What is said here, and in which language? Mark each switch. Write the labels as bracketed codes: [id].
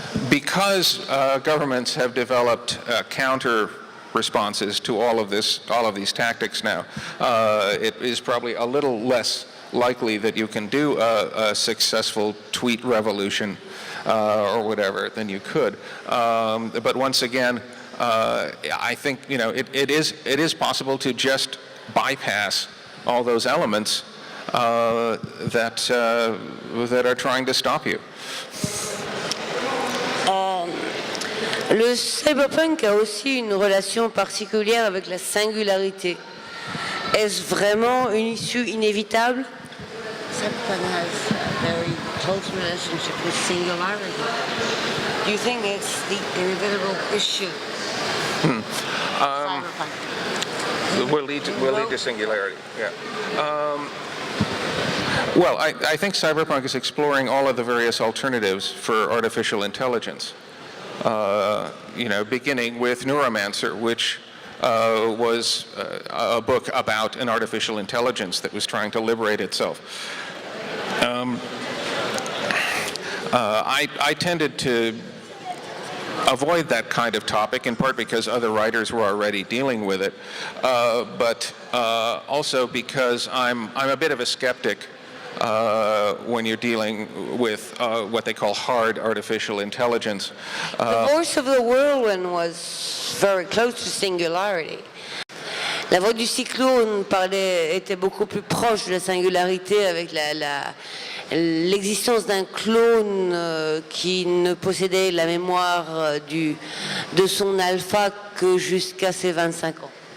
[en] Because governments have developed counter responses to all of these tactics now, it is probably a little less likely that you can do a successful tweet revolution or whatever than you could. But once again, I think it is possible to just bypass all those elements that are trying to stop you. [fr] Le cyberpunk a aussi une relation particulière avec la singularité. Est-ce vraiment une issue inévitable? [en] Cyberpunk has a very close relationship with singularity. Do you think it's the Inevitable issue. Cyberpunk. Will lead to singularity. Yeah. Well, I think Cyberpunk is exploring all of the various alternatives for artificial intelligence. Beginning with Neuromancer, which was a book about an artificial intelligence that was trying to liberate itself. I tended to avoid that kind of topic, in part because other writers were already dealing with it, but also because I'm a bit of a skeptic when you're dealing with what they call hard artificial intelligence. The voice of the whirlwind was very close to singularity. [fr] La voix du cyclone était beaucoup plus proche de la singularité avec l'existence d'un clone qui ne possédait la mémoire de son alpha que jusqu'à ses 25 ans.